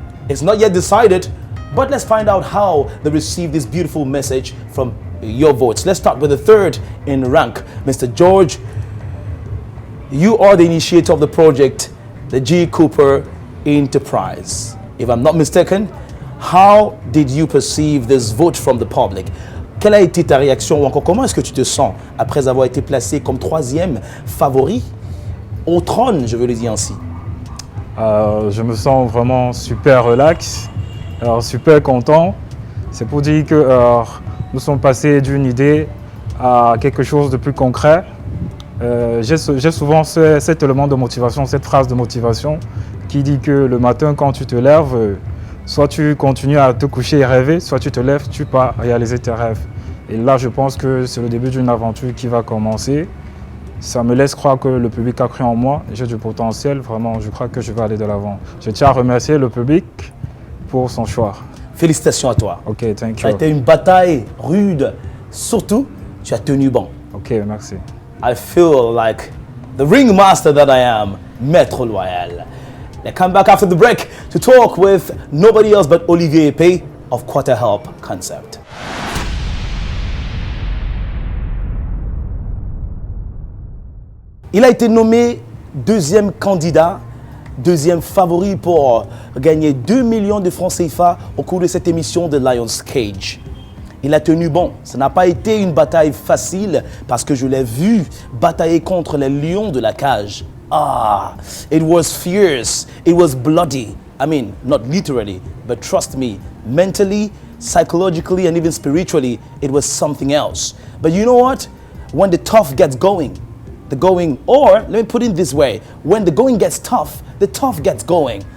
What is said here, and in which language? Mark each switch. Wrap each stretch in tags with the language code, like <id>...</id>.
<en>It's not yet decided, but let's find out how they receive this beautiful message from your votes. Let's start with the third in rank, Mr. George. You are the initiator of the project, the G. Cooper Enterprise. If I'm not mistaken, how did you perceive this vote from the public?</en> <fr>Quelle a été ta réaction ou encore comment est-ce que tu te sens après avoir été placé comme 3e favori au trône, je veux le dire ainsi? Je me sens vraiment super relax, super content. C'est pour dire que nous sommes passés d'une idée à quelque chose de plus concret. J'ai souvent cet élément de motivation, cette phrase de motivation qui dit que le matin quand tu te lèves, soit tu continues à te coucher et rêver, soit tu te lèves, tu pars réaliser tes rêves. Et là, je pense que c'est le début d'une aventure qui va commencer. Ça me laisse croire que le public a cru en moi. J'ai du potentiel, vraiment, je crois que je vais aller de l'avant. Je tiens à remercier le public pour son choix. Félicitations à toi.</fr> <en>Ok, thank you.</en> <fr>Ça a été une bataille rude. Surtout, tu as tenu bon. Ok, merci.</fr> <en>I feel like the ringmaster that I am, Maître Loyal. Let's come back after the break to talk with nobody else but Olivier Epé of Quarter Help Concept.</en> <fr>Il a été nommé 2e candidat, 2e favori pour gagner 2 millions de francs CFA au cours de cette émission de Lion's Cage. Il a tenu bon. Ça n'a pas été une bataille facile parce que je l'ai vu batailler contre les lions de la cage.</fr> <en>It was fierce. It was bloody. I mean, not literally, but trust me, mentally, psychologically, and even spiritually, it was something else. But you know what? When the tough gets going, or let me put it this way, when the going gets tough, the tough gets going.</en>